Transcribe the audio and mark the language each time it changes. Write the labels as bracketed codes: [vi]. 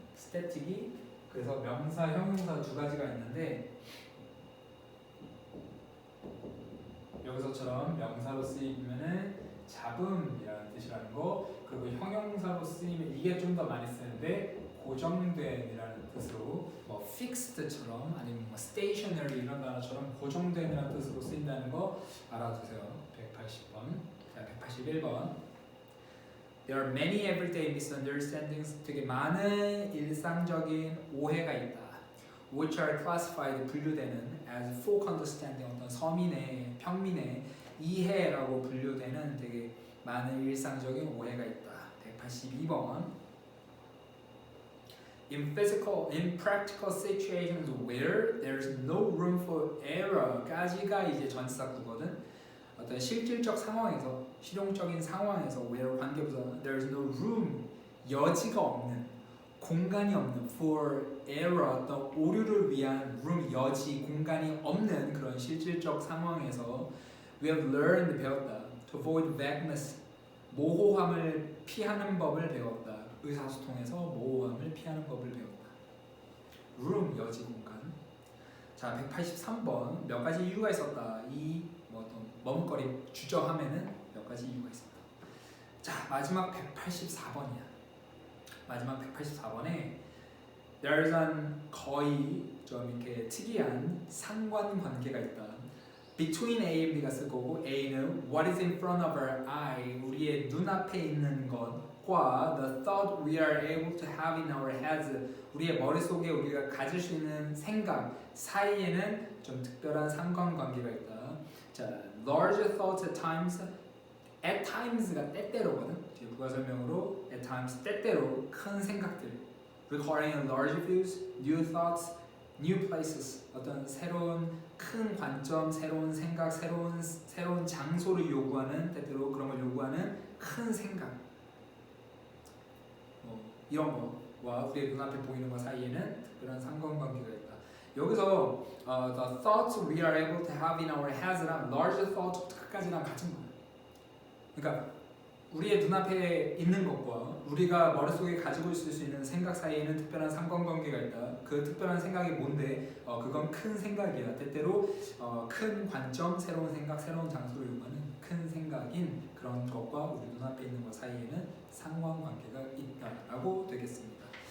[ko] static이 그래서 명사, 형용사 두 가지가 있는데 여기서처럼 명사로 쓰이면은 잡음이라는 뜻이라는 거, 그리고 형용사로 쓰이면 이게 좀 더 많이 쓰는데 고정된이라는 뜻으로 뭐 fixed처럼 아니면 뭐 stationary 이런 단어처럼 고정된이라는 뜻으로 쓰인다는 거 알아두세요. 180번. 자, 181번. [en] There are many everyday misunderstandings. [ko] 되게 많은 일상적인 오해가 있다. [en] Which are classified [ko] 분류되는 [en] as folk understanding [ko] 어떤 서민의 평민의 이해라고 분류되는 되게 많은 일상적인 오해가 있다. 182번. [en] In practical situations where there's no room for error까지가 [ko] 이제 전치사구거든. 어떤 실질적 상황에서, 실용적인 상황에서 where 관계부사 [en] there's no room [ko] 여지가 없는, 공간이 없는 [en] for error [ko] 어떤 오류를 위한 room 여지, 공간이 없는 그런 실질적 상황에서 [en] we have learned [ko] 배웠다. [en] To avoid vagueness [ko] 모호함을 피하는 법을 배웠다. 의사소통에서 모호함을 피하는 법을 배웠다. room 여지 공간. 자, 183번 몇 가지 이유가 있었다. 이 뭐 어떤 머뭇거림 주저함에는 몇 가지 이유가 있었다. 자, 마지막 184번이야. 마지막 184번에 [en] there's an [ko] 거의 좀 이렇게 특이한 상관관계가 있다. [en] Between A and B가 쓸 거고 A는 what is in front of our eye [ko] 우리의 눈앞에 있는 것과 [en] the thought we are able to have in our heads [ko] 우리의 머릿속에 우리가 가질 수 있는 생각 사이에는 좀 특별한 상관관계가 있다. [en] 자, large thoughts at times [ko] at times가 때때로거든. 뒤에 부가 설명으로 at times 때때로 큰 생각들, [en] recording large views, new thoughts, new places [ko] 어떤 새로운 큰 관점, 새로운 생각, 새로운 장소를 요구하는 때때로 그런 걸 요구하는 큰 생각. 이런 거와 우리의 눈앞에 보이는 것 사이에는 특별한 상관관계가 있다. 여기서 [en] the thoughts we are able to have in our heads랑 larger thoughts까지랑 [ko] 같은 거예요. 그러니까 우리의 눈앞에 있는 것과 우리가 머릿속에 가지고 있을 수 있는 생각 사이에는 특별한 상관관계가 있다. 그 특별한 생각이 뭔데? 그건 큰 생각이야. 때때로 큰 관점, 새로운 생각, 새로운 장소를 요구하는 큰 생각인 그런 것과 우리 눈앞에 있는 것 사이에는 상관관계가 있다라고 되겠습니다.